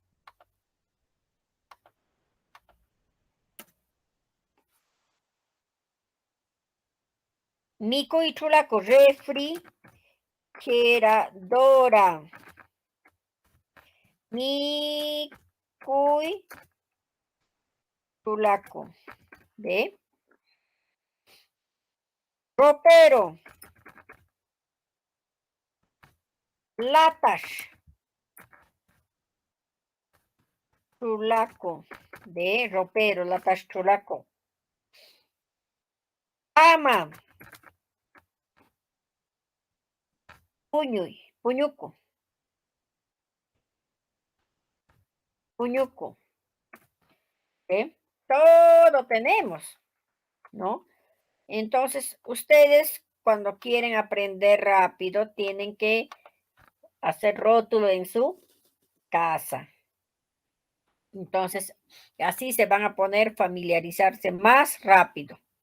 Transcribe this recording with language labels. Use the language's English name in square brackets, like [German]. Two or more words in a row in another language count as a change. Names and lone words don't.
[Spanish] Mico y chulaco. Refri. Refrigeradora. Mico y chulaco. ¿Ve? Ropero. Latas. Chulaco. ¿Ve? Ropero. Latas chulaco. Cama. [Quechua] Puñuy. Puñuco. Puñuco. [Spanish] ¿Eh? Todo tenemos, ¿no? Entonces, ustedes cuando quieren aprender rápido tienen que hacer rótulo en su casa. Entonces, así se van a poner familiarizarse más rápido.